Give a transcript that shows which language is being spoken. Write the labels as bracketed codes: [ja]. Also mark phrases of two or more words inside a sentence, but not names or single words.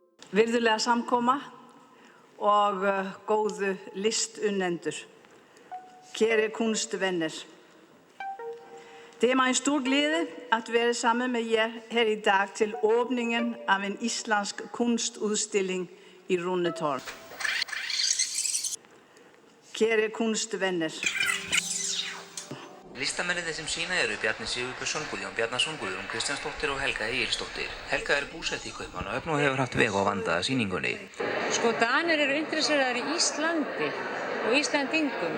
[is] virðulega samkoma og góðu listunnendur. [da] Kære kunstvenner. Det mig en stor glæde at være sammen med jer her i dag til åbningen av en islandsk kunstudstilling i Rundetårn. Kære kunstvenner. [is] Listamennirnir sem sýna eru Bjarni Sigurbjörnsson, Guðjón Bjarnason, Guðrún Kristjánsdóttir og Helga Egilsdóttir. Helga búsett í Kaupmannahöfn og hefur haft veg á vandaða sýningunni. Sko, Danir eru interesseraðir í Íslandi og Íslandingum.